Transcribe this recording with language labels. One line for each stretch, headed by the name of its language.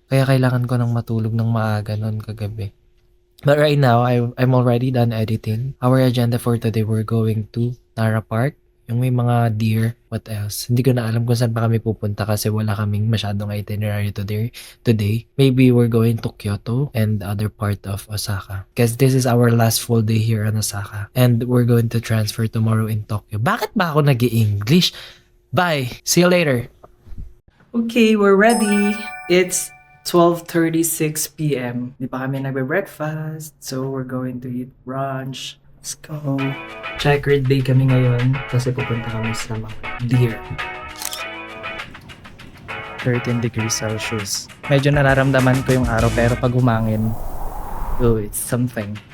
Filipino: Kaya kailangan ko ng matulog ng maaga noon kagabi.
English: But right now, I'm already done editing. Our agenda for today, we're going to Nara Park.
Filipino: Yung may mga deer.
English: What else?
Filipino: Hindi ko na alam kung saan pa kami pupunta kasi wala kaming masyadong itinerary today.
English: Maybe we're going to Kyoto and the other part of Osaka. Because this is our last full day here in Osaka. And we're going to transfer tomorrow in Tokyo.
Filipino: Bakit ba ako nag-i-English?
English: Bye! See you later! Okay, we're ready. It's 12:36 p.m.
Filipino: Di pa kami nagbe-breakfast.
English: So we're going to eat brunch. Let's go.
Filipino: Checkered day kami ngayon kasi pupunta kami sa mga deer.
English: 13 degrees Celsius.
Filipino: Medyo nararamdaman ko yung araw pero pag humangin, oh,
English: it's something.